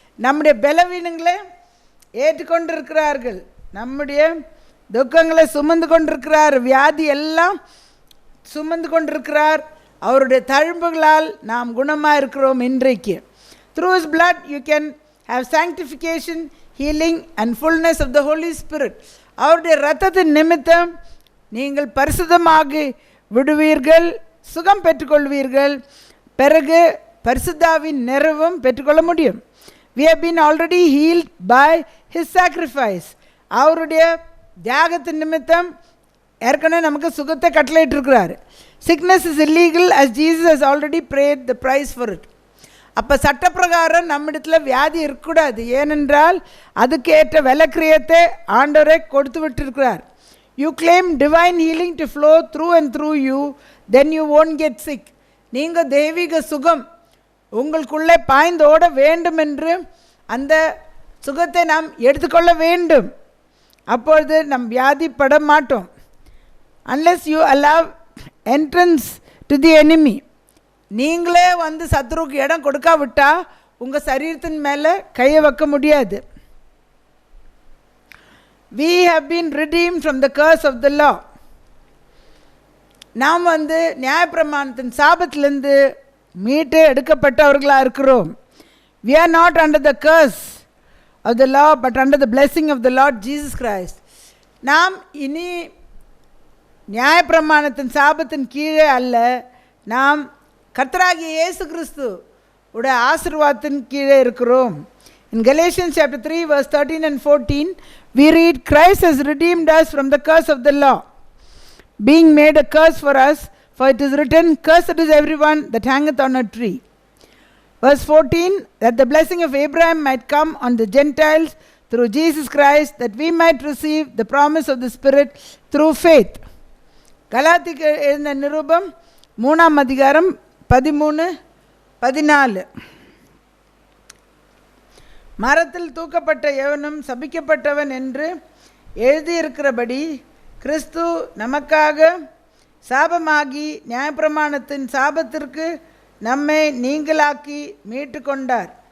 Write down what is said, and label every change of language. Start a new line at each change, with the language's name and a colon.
Tamil: நம்முடைய பலவீனங்களை ஏற்றுக்கொண்டிருக்கிறார்கள். நம்முடைய துக்கங்களை சுமந்து கொண்டிருக்கிறார். வியாதி எல்லாம் சுமந்து கொண்டிருக்கிறார். அவருடைய தழும்புகளால் நாம் குணமாக இருக்கிறோம். இன்றைக்கு
English: through his blood you can have sanctification, healing and fullness of the Holy Spirit.
Tamil: அவருடைய இரத்தத்தின் நிமித்தம் நீங்கள் பரிசுத்தமாகி விடுவீர்கள், சுகம் பெற்றுக்கொள்வீர்கள். பிறகு பரிசுத்தாவின் நிறைவும் பெற்றுக்கொள்ள முடியும்.
English: We have been already healed by his sacrifice.
Tamil: அவருடைய தியாகத்தின் நிமித்தம் ஏற்கனவே நமக்கு சுகத்தை கட்டளையிட்டிருக்கிறார்.
English: Sickness is illegal as Jesus has already paid the price for it.
Tamil: அப்போ சட்டப்பிரகாரம் நம்மிடத்தில் வியாதி இருக்கக்கூடாது. ஏனென்றால் அதுக்கேற்ற விலக்கிரியத்தை ஆண்டவரை கொடுத்து விட்டிருக்கிறார்.
English: You claim divine healing to flow through and through you, then you won't get sick.
Tamil: நீங்கள் தெய்வீக சுகம் உங்களுக்குள்ளே பாய்ந்தோட வேண்டும் என்று அந்த சுகத்தை நாம் எடுத்துக்கொள்ள வேண்டும். அப்பொழுது நம் வியாதிப்பட மாட்டோம்.
English: Unless you allow entrance to the enemy.
Tamil: நீங்களே வந்து சத்ருக்கு இடம் கொடுக்காவிட்டா உங்கள் சரீரத்தின் மேலே கையை வைக்க முடியாது.
English: We have been redeemed from the curse of the law.
Tamil: நாம் வந்து நியாயப்பிரமாணத்தின் சாபத்திலிருந்து மீட்டு எடுக்கப்பட்டவர்களாக இருக்கிறோம்.
English: We are not under the curse of the law but under the blessing of the Lord Jesus Christ.
Tamil: நாம் இனி நியாயப்பிரமாணத்தின் சாபத்தின் கீழே அல்ல, நாம் கர்த்தராகிய இயேசு கிறிஸ்து உடைய ஆசீர்வாதத்தின் கீழே இருக்கிறோம்.
English: In Galatians chapter 3 verse 13 and 14 we read, Christ has redeemed us from the curse of the law, being made a curse for us, for it is written, Cursed is everyone that hangeth on a tree. Verse 14, that the blessing of Abraham might come on the Gentiles through Jesus Christ, that we might receive the promise of the Spirit through faith.
Tamil: கலாத்திக்கு எழுதின நிருபம் 3ஆம் அதிகாரம் 13-14. மரத்தில் தூக்கப்பட்ட எவனும் சபிக்கப்பட்டவன் என்று எழுதியிருக்கிறபடி கிறிஸ்து நமக்காக சாபமாகி நியாயப்பிரமாணத்தின் சாபத்திற்கு நம்மை நீங்களாக்கி மீட்டு கொண்டார்.